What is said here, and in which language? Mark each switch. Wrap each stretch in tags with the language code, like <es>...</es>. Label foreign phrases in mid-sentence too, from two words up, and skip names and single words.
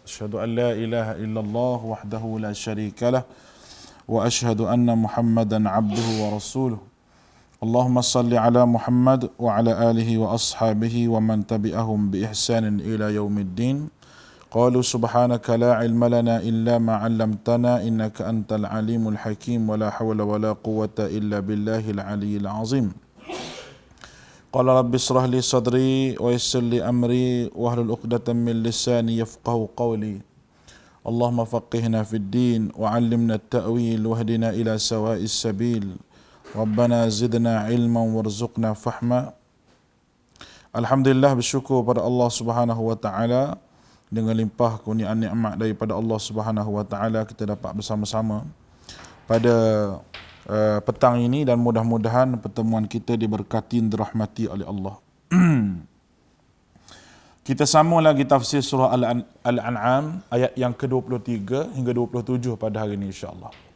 <ar>أشهد أن لا إله إلا الله وحده لا شريك له وأشهد أن محمدا عبده ورسوله. اللهم صل على محمد وعلى آله وأصحابه ومن تبعهم بإحسان إلى يوم الدين. قالوا سبحانك لا علم لنا إلا ما علمتنا إنك أنت العليم الحكيم ولا حول ولا قوة إلا بالله العلي العظيم. قال رب اشرح لي صدري ويسر لي أمري واحلل عقدة من لساني يفقهوا قولي. اللهم فقهنا في الدين وعلمنا التأويل واهدنا إلى سواء السبيل. ربنا زدنا علما وارزقنا فهما. Alhamdulillah,</ar> <ms>bersyukur pada Allah</ms> <ar>سبحانه وتعالى</ar> <ms>dengan limpah kurniaan nikmat daripada Allah</ms> <ar>سبحانه وتعالى</ar> <ms>kita dapat bersama-sama pada petang ini, dan mudah-mudahan pertemuan kita diberkati dan dirahmati oleh Allah. Kita sambung lagi tafsir surah Al-An'am ayat yang ke-23 hingga 27 pada hari ini insya-Allah.</ms>